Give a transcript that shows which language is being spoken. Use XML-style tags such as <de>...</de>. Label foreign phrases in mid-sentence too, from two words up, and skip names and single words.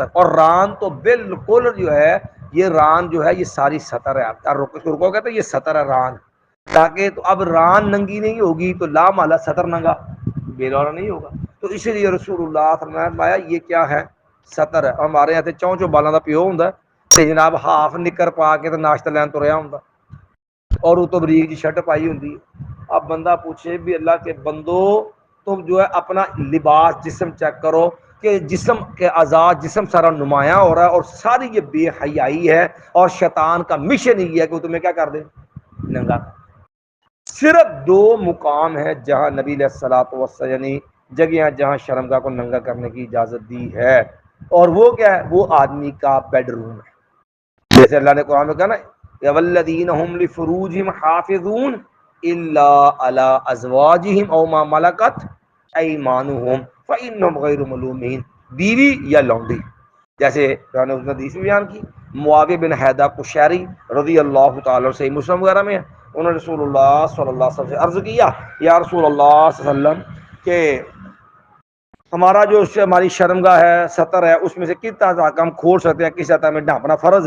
<ur>اور ران تو بالکل جو ہے یہ ران جو ہے یہ ساری ستر ہے. آپ رکو گے تو یہ ستر ہے ران، تاکہ تو اب ران ننگی نہیں ہوگی تو لا مالا ستر ننگا بیلوڑا نہیں ہوگا. تو اسی لیے رسول اللہ</ur> <ar>صلی اللہ علیہ وسلم</ar> <ur>نے فرمایا یہ کیا ہے؟ ستر ہے. ہمارے یہاں</ur> <pa>چوں چوں بالاں دا پیو ہوندا تے جناب ہاف نکر پا کے تے ناشتہ لین تریا ہوندا اور وہ تو بریک جی شرٹ پائی ہوندی.</pa> <ur>اب بندہ پوچھے بھی اللہ کے بندو تم جو ہے اپنا لباس جسم چیک کرو کہ جسم کے اعضاء جسم سارا نمایاں ہو رہا ہے اور ساری یہ بے حیائی ہے. اور شیطان کا مشن ہی ہے کہ وہ تمہیں کیا کر دے؟ ننگا. صرف دو مقام ہے جہاں نبی علیہ الصلوۃ والسلام یعنی جگہ جہاں شرمگاہ کو ننگا کرنے کی اجازت دی ہے، اور وہ کیا ہے؟ وہ آدمی کا بیڈ روم ہے. جیسے اللہ نے قرآن میں کہا نا</ur> <ar>والذین هم لفروجهم حافظون الا علی ازواجہم او ما ملکت ایمانہم فانہم غیر ملومین،</ar> <ur>بیوی یا لونڈی. جیسے قرآن نے حدیث میں بیان کی معاویہ بن حیدہ قشیری رضی اللہ تعالی سے مسلم وغیرہ میں انہوں نے رسول اللہ</ur> <ar>صلی اللہ علیہ وسلم</ar> <ur>سے عرض کیا</ur> <ar>یا رسول اللہ صلی اللہ علیہ وسلم</ar> <ur>کہ ہمارا جو ہماری شرمگاہ ہے ستر ہے اس میں سے کس طرح ہم کھول سکتے ہیں، کس طرح میں ڈھانپنا فرض ہے.</ur>